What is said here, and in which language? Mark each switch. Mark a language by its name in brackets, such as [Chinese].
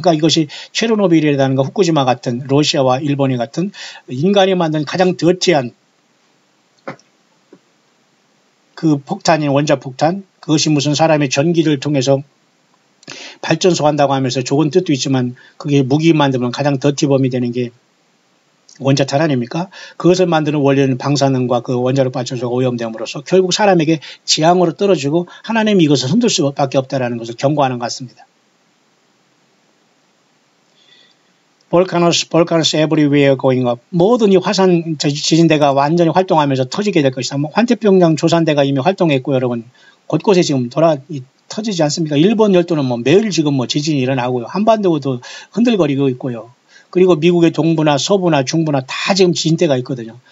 [Korean] 그러니까 이것이 체르노빌이라든가 후쿠시마 같은 러시아와 일본이 같은 인간이 만든 가장 더티한 그 폭탄인 원자폭탄, 그것이 무슨 사람의 전기를 통해서 발전소 한다고 하면서 좋은 뜻도 있지만 그게 무기 만들면 가장 더티범이 되는 게 원자탄 아닙니까? 그것을 만드는 원료는 방사능과 그 원자력 발전소가 오염됨으로써 결국 사람에게 지향으로 떨어지고 하나님이 이것을 흔들 수밖에 없다는 것을 경고하는 것 같습니다. [English] Volcanoes everywhere going up. [Korean] 모든 이 화산 지진대가 완전히 활동하면서 터지게 될 것이다. 뭐 환태평양 조산대가 이미 활동했고 여러분 곳곳에 지금 터지지 않습니까? 일본 열도는 뭐 매일 지금 뭐 지진이 일어나고요. 한반도도 흔들거리고 있고요. 그리고 미국의 동부나 서부나 중부나 다 지금 지진대가 있거든요.